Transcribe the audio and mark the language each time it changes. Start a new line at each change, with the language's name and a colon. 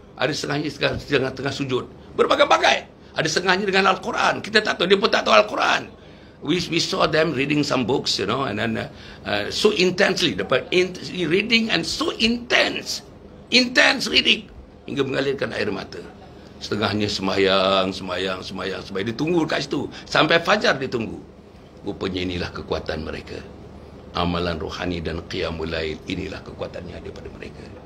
Malay: Ada setengahnya sedang tengah sujud. Berbagai-bagai. Ada setengahnya dengan Al-Quran. Kita tak tahu. Dia pun tak tahu Al-Quran.
English: We saw them reading some books, and then so intensely. Reading and so intense reading.
Malay: Hingga mengalirkan air mata. Setengahnya sembahyang. Dia tunggu kat situ. Sampai fajar dia tunggu. Rupanya inilah kekuatan mereka. Amalan rohani dan qiyamul lail. Inilah kekuatannya ada pada mereka.